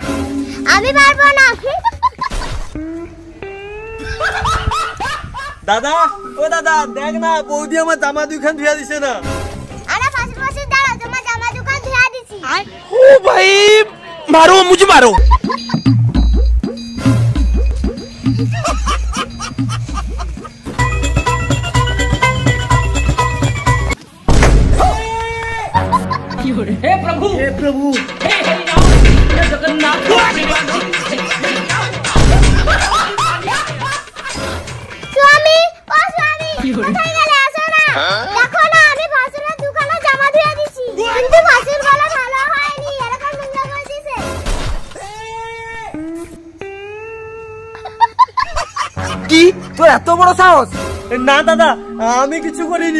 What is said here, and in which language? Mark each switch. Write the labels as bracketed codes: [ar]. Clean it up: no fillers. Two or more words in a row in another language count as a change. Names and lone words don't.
[bn] আমি পারবো না। দাদা ও দাদা দেখ না, বৌদি আমার জামা দুইখান ধুয়ে দিছে না। আরে ভাসুর ভাসুর দাঁড়াও, তোমার জামা দুখান ধুয়ে দিছি। [hi] ओ भाई मारो मुझे मारो। [bn] হে প্রভু হে প্রভু হে হরিনাম হে জগন্নাথ। স্বামী ও স্বামী কোথায় গেলে? আসো না, দেখো না আমি ভাসুরের দোকানে জামা ধুয়ে দিছি, কিন্তু ভাসুর গলা ভালো হয়নি, এরকম নোংরা করে দিয়েছে। কি তোর এত বড় সাহস? না দাদা আমি কিছু করিনি।